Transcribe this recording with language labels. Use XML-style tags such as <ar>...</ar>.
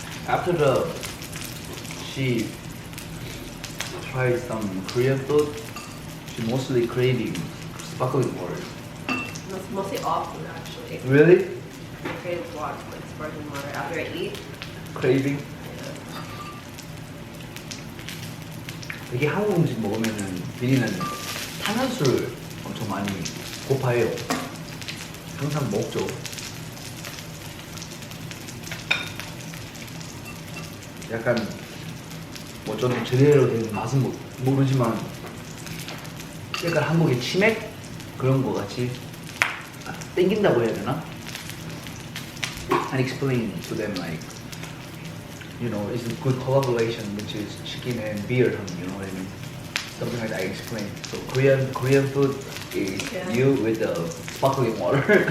<en>After she tried some Korean food, she mostly craving sparkling water. That's mostly all food actually. Really? I crave water, like sparkling water after I eat. Craving?</en> <ko>이게 한국 음식 먹으면은 비리는 탄산수를 엄청 많이 고파해요. 항상 먹죠. 약간 뭐 저는 제대로 된 맛은 모르지만 약간 한국의 치맥 그런 거 같이 땡긴다고 해야 되나?</ko> <en>And explain to them like, you know, it's a good collaboration which is chicken and beer, you know what I mean? Something like that. I explain. So Korean food is Yeah. you with the sparkling water.</en>